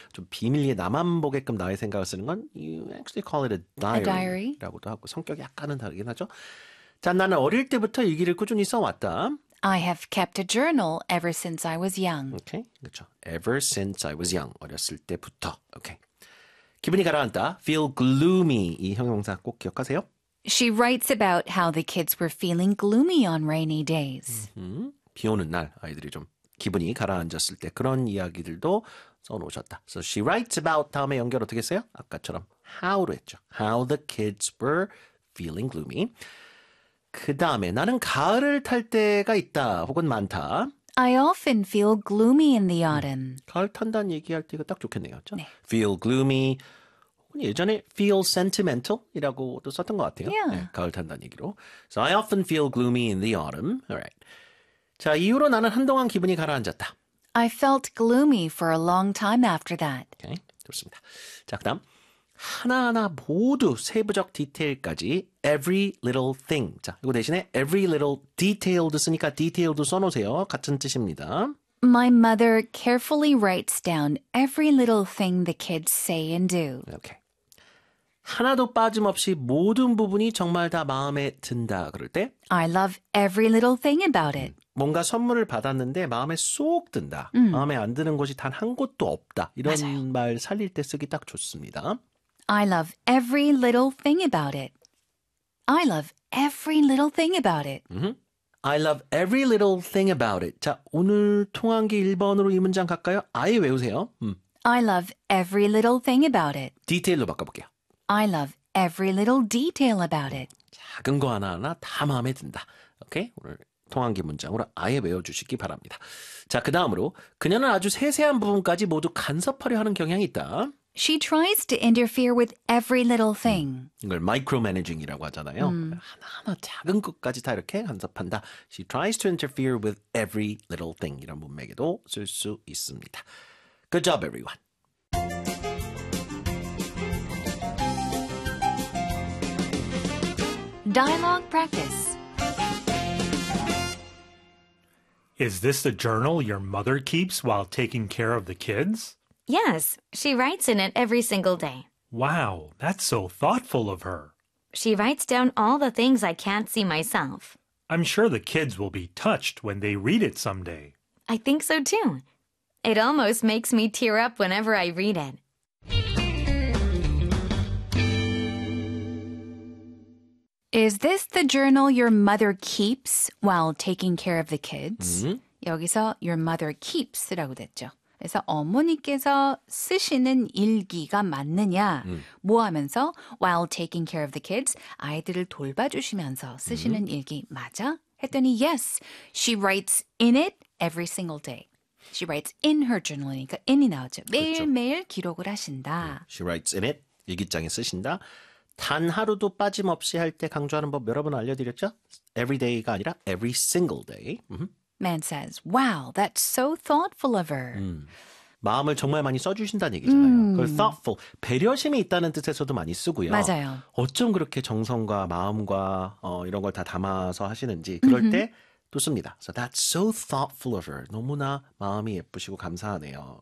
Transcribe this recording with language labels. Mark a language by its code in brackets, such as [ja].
[ko] 좀 비밀리에 나만 보게끔 나의 생각을 쓰는 건 [en] you actually call it a diary [ko] 라고도 하고 성격이 약간은 다르긴 하죠. 자, 나는 어릴 때부터 일기를 꾸준히 써왔다. [en] I have kept a journal ever since I was young. Okay, [ko] 그렇죠. [en] Ever since I was young, [ko] 어렸을 때부터. [en] Okay. [ko] 기분이 가라앉다. [en] Feel gloomy. [ko] 이 형용사 꼭 기억하세요. [en] She writes about how the kids were feeling gloomy on rainy days. [ko] 비 오는 날 아이들이 좀 기분이 가라앉았을 때 그런 이야기들도 써놓으셨다. [en] So she writes about [ko] 다음에 연결 어떻게 했어요? 아까처럼 how로 했죠. [en] How the kids were feeling gloomy. [ko] 그 다음에 나는 가을을 탈 때가 있다 혹은 많다. [en] I often feel gloomy in the autumn. [ko] 가을 탄다는 얘기할 때가 딱 좋겠네요. 그렇죠? 네. [en] Feel gloomy. [ko] 예전에 feel sentimental이라고도 썼던 것 같아요. [en] Yeah. [ko] 네, 가을 탄다는 얘기로. [en] So I often feel gloomy in the autumn. All right. [ko] 자, 이후로 나는 한동안 기분이 가라앉았다. [en] I felt gloomy for a long time after that. [ko] Okay, 좋습니다. 자, 그 다음. 하나하나 모두 세부적 디테일까지 [en] every little thing. [ko] 자, 이거 대신에 every little detailed 쓰니까 detailed도 써놓으세요. 같은 뜻입니다. [en] My mother carefully writes down every little thing the kids say and do. Okay. [ko] 하나도 빠짐없이 모든 부분이 정말 다 마음에 든다 그럴 때 [en] I love every little thing about it. [ko] 뭔가 선물을 받았는데 마음에 쏙 든다. 마음에 안 드는 것이 단 한 곳도 없다. 이런 맞아요. 말 살릴 때 쓰기 딱 좋습니다. [en] I love every little thing about it. I love every little thing about it. I love every little thing about it. [ko] 자, 오늘 통한 게 1번으로 이 문장 갈까요? 아예 외우세요. I love every little thing about it. 디테일로 바꿔볼게요. [en] I love every little detail about it. [ko] 작은 거 하나하나 다 마음에 든다. 오케이? 오늘 통한 게 문장으로 아예 외워주시기 바랍니다. 자, 그 다음으로 그녀는 아주 세세한 부분까지 모두 간섭하려 하는 경향이 있다. [en] She tries to interfere with every little thing. [ko] 이걸 micromanaging이라고 하잖아요. 하나하나 작은 것까지 다 이렇게 간섭한다. [en] She tries to interfere with every little thing. [ko] 이런 문맥에도 쓸 수 있습니다. [en] Good job, everyone. Dialogue practice. Is this the journal your mother keeps while taking care of the kids? Yes, she writes in it every single day. Wow, that's so thoughtful of her. She writes down all the things I can't see myself. I'm sure the kids will be touched when they read it someday. I think so too. It almost makes me tear up whenever I read it. Is this the journal your mother keeps while taking care of the kids? Mm-hmm. [ko] 여기서 your mother keeps라고 됐죠. 그래서 어머니께서 쓰시는 일기가 맞느냐? 뭐 하면서 [en] while taking care of the kids, [ko] 아이들을 돌봐주시면서 쓰시는 일기 맞아? 했더니 [en] yes, she writes in it every single day. She writes in her journal이니까 in이 나오죠. [ko] 매일매일 기록을 하신다. [en] She writes in it, [ko] 일기장에 쓰신다. 단 하루도 빠짐없이 할 때 강조하는 법 여러 번 알려드렸죠? [en] Every day가 아니라 every single day. Man says, wow, that's so thoughtful of her. [ko] 마음을 정말 많이 써주신다는 얘기잖아요. 그걸 thoughtful, 배려심이 있다는 뜻에서도 많이 쓰고요. 맞아요. 어쩜 그렇게 정성과 마음과 이런 걸 다 담아서 하시는지 그럴 때 또 씁니다. [en] So that's so thoughtful of her. [ko] 너무나 마음이 예쁘시고 감사하네요.